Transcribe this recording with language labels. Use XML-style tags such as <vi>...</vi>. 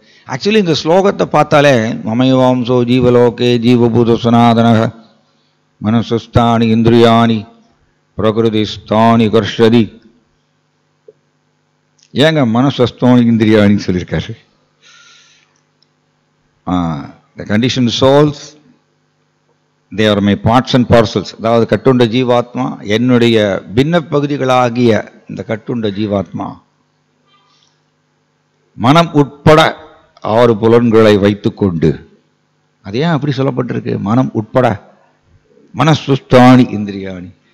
<ta>Actually இந்த ஸ்லோகத்தை பார்த்தாலே</ta> <sa>மமயவாம்சோ ஜீவலோகே ஜீவபூத சனாதனக மனசுஸ்தானி இந்திரியாணி பிரகிருதிஸ்தானி கர்ஷதி.</sa> <ta>ஏங்க மனசுஸ்தானி இந்திரியாணின்னு சொல்லியிருக்காரு?</ta> <en>The conditioned souls, they are my parts and parcels.</en> <ta>அதாவது கட்டுண்ட ஜீவாத்மா, என்னுடைய பின்ன பகுதிகளாகிய இந்த கட்டுண்ட ஜீவாத்மா மனம் உட்பட 6 புலன்களை வைத்துக்கொண்டு. அது ஏன் அப்படி சொல்லப்பட்டிருக்கு? மனம் உட்பட,</ta> <sa>மனசுஸ்தானி இந்திரியாணி.</sa>